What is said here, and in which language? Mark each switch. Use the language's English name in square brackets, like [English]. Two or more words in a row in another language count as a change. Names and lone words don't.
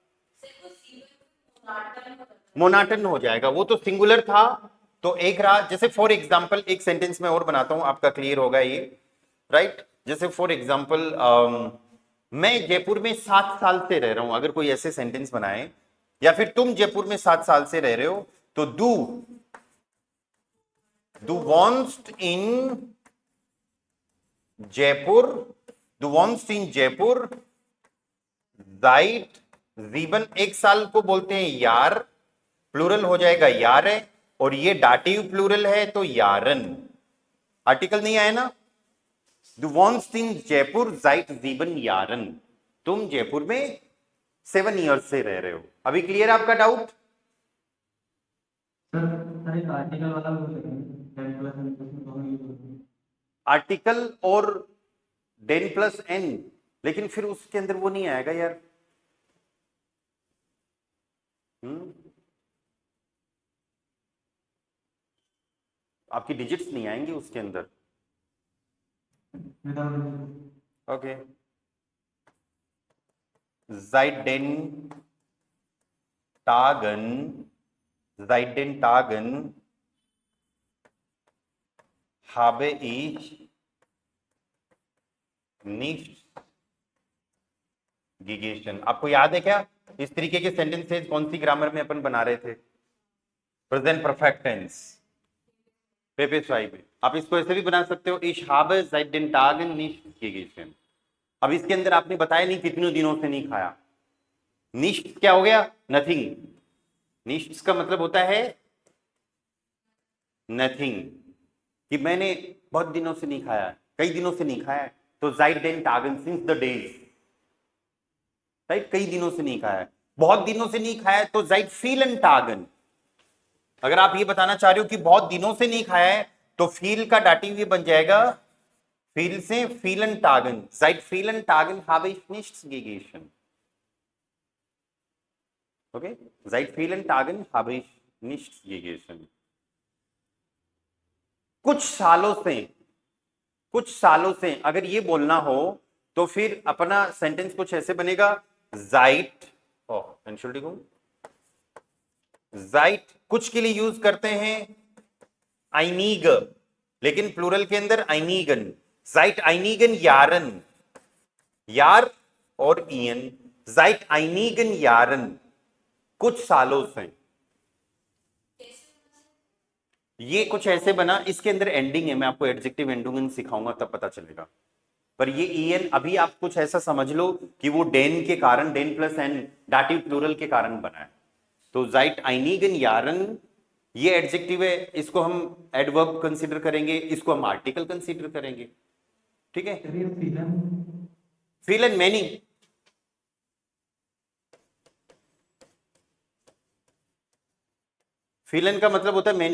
[Hindi] मोनाटन हो जाएगा, वो तो सिंगुलर था तो एक रहा। जैसे [English] for example [Hindi] एक सेंटेंस में और बनाता हूं, आपका क्लियर होगा ये, राइट। जैसे [English] for example [Hindi] मैं जयपुर में 7 साल से रह रहा हूं, अगर कोई ऐसे सेंटेंस बनाए, या फिर तुम जयपुर में 7 साल से रह रहे हो, तो [German] du wohnst in जयपुर, du wohnst in जयपुर seit 7, [Hindi] 1 साल को बोलते हैं यार, प्लूरल हो जाएगा यार है, और ये [English] dative plural [Hindi] है तो यारन। आर्टिकल नहीं आया ना। [German] Du wohnst in जयपुर seit 7 यारन, [Hindi] तुम जयपुर में 7 ईयर्स से रह रहे हो। अभी क्लियर आपका डाउट? आर्टिकल और डेन प्लस एन, लेकिन फिर उसके अंदर वो नहीं आएगा यार। आपकी डिजिट्स नहीं आएंगी उसके अंदर। ओके, [German] Seidentagen habe ich nicht gegessen। [Hindi] आपको याद है क्या इस तरीके के सेंटेंसेस कौन सी ग्रामर में अपन बना रहे थे? [English] present perfect tense, [Hindi] पेपे स्वाइप। आप इसको ऐसे भी बना सकते हो, [German] ich habe seit den Tagen nicht gegessen। [Hindi] अब इसके अंदर आपने बताया नहीं कितने दिनों से नहीं खाया। निश्ट क्या हो गया? नथिंग। निश्ट का मतलब होता है नथिंग, कि मैंने बहुत दिनों से नहीं खाया, कई दिनों से नहीं खाया, तो [German] seit den Tagen [English] since the days, [Hindi] राइट, कई दिनों से नहीं खाया। बहुत दिनों से नहीं खाया तो [German] seit vielen Tagen। [Hindi] अगर आप ये बताना चाह रहे हो कि बहुत दिनों से नहीं खाया है तो फील का डाटिव ये बन जाएगा फील से [German] vielen Tagen, seit vielen Tagen habe ich nichts gegessen। ओके, seit vielen Tagen habe ich nichts gegessen। [Hindi] कुछ सालों से अगर ये बोलना हो तो फिर अपना सेंटेंस कुछ ऐसे बनेगा, [German] seit, Entschuldigung, seit [Hindi] कुछ के लिए यूज करते हैं einige, लेकिन प्लूरल के अंदर einigen। [German] seit einigen Jahren, [Hindi] यार और ईयन, [German] seit einigen Jahren, [Hindi] कुछ सालों से। ये कुछ ऐसे बना, इसके अंदर एंडिंग है, मैं आपको एडजेक्टिव एंडिंग सिखाऊंगा तब पता चलेगा। पर ये ईएन अभी आप कुछ ऐसा समझ लो कि वो डेन के कारण, डेन प्लस एन [English] dative plural [Hindi] के कारण बना है। तो [German] seit einigen Jahren [Hindi] ये एडजेक्टिव है, इसको हम एडवर्ब कंसीडर करेंगे, इसको हम आर्टिकल कंसीडर करेंगे। ठीक है, फील एंड मैनी, फीलन का मतलब होता है मैनी।